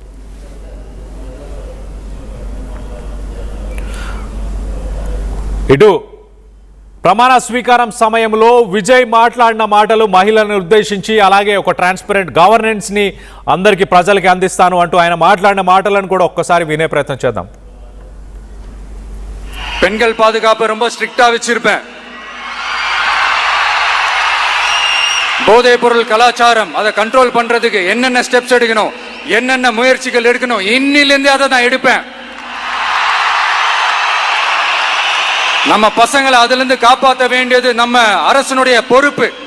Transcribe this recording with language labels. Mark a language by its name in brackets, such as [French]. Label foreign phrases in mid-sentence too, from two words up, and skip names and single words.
[Telugu] ఇటు ప్రమాణ స్వీకారం సమయంలో విజయ్ మాట్లాడిన మాటలు మహిళలను ఉద్దేశించి, అలాగే ఒక [English] transparent governance [Telugu] అందరికీ ప్రజలకి అందిస్తాను అంటూ ఆయన మాట్లాడిన మాటలను కూడా ఒక్కసారి వినే ప్రయత్నం చేద్దాం. [Tamil] பெண்கள் பாதுகாப்பு ரொம்ப ஸ்ட்ரிக்டா வச்சிருப்பேன். போதைப் பொருள் கலாச்சாரம் அதை கண்ட்ரோல் பண்றதுக்கு என்னென்ன ஸ்டெப்ஸ் எடுக்கணும், என்னென்ன முயற்சிகள் எடுக்கணும், இன்னிலிருந்து அதை நான் எடுப்பேன். நம்ம பசங்களை அதிலிருந்து காப்பாற்ற வேண்டியது நம்ம அரசனுடைய பொறுப்பு.